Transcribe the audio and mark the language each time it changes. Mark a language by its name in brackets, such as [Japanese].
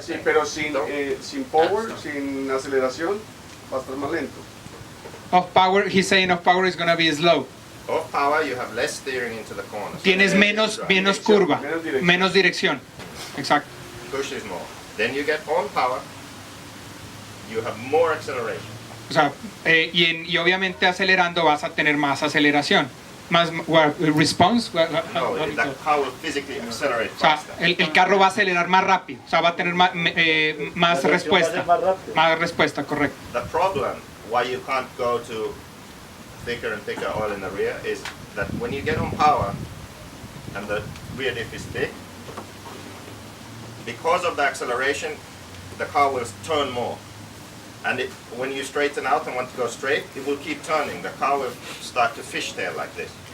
[Spanish] Sí, pero sin power, sin aceleración, va a estar más lento. [English] Off power, he's saying off power is going to be slow. Off power, you have less steering into the corner. [Spanish] Tienes menos curva, menos dirección. Exacto. [English] Push is more. Then you get on power, you have more acceleration. [Spanish] O sea, y obviamente acelerando vas a tener más aceleración. Más [English] response. No, the car will physically accelerate [Spanish] O sea, [English] faster. [Spanish] el carro va a acelerar más rápido, o sea, va a tener más respuesta. Más respuesta, correcto. [English] The problem why you can't go to thicker and thicker oil in the rear is that when you get on power and the rear diff is thick, because of the acceleration, the car will turn more. And when you straighten out and want to go straight, it will keep turning. The car will start to fishtail like this.